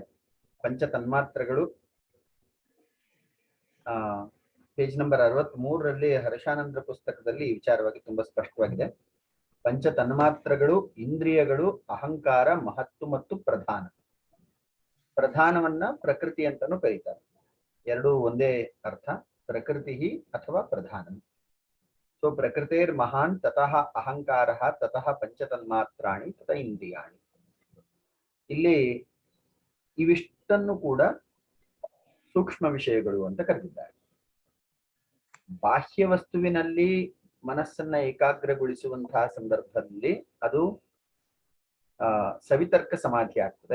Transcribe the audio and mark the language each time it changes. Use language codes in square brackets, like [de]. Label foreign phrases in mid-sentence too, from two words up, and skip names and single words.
[kn] ಪಂಚ ತನ್ಮಾತ್ರಗಳು [en] page number [kn] 63ರಲ್ಲಿ ಹರ್ಷಾನಂದ್ರ ಪುಸ್ತಕದಲ್ಲಿ ಈ ವಿಚಾರವಾಗಿ ತುಂಬಾ ಸ್ಪಷ್ಟವಾಗಿದೆ. ಪಂಚ ತನ್ಮಾತ್ರಗಳು, ಇಂದ್ರಿಯಗಳು, ಅಹಂಕಾರ, ಮಹತ್ತು ಮತ್ತು ಪ್ರಧಾನ. ಪ್ರಧಾನವನ್ನ ಪ್ರಕೃತಿ ಅಂತಾನು ಕರೀತಾರೆ. ಎರಡು ಒಂದೇ ಅರ್ಥ, ಪ್ರಕೃತಿ ಅಥವಾ ಪ್ರಧಾನ. [sa] ಸೊ ಪ್ರಕೃತಿರ್ ಮಹಾನ್ ತತಃ ಅಹಂಕಾರ ತತಃ ಪಂಚತನ್ಮಾತ್ರಾಣಿ ತತ ಇಂದ್ರಿಯಾಣಿ. [kn] ಇಲ್ಲಿ ಇವಿಷ್ಟನ್ನು ಕೂಡ ಸೂಕ್ಷ್ಮ ವಿಷಯಗಳು ಅಂತ ಕರೆದಿದ್ದಾರೆ. ಬಾಹ್ಯ ವಸ್ತುವಿನಲ್ಲಿ ಮನಸ್ಸನ್ನ ಏಕಾಗ್ರಗೊಳಿಸುವಂತಹ ಸಂದರ್ಭದಲ್ಲಿ ಅದು ಸವಿತರ್ಕ ಸಮಾಧಿ ಆಗ್ತದೆ.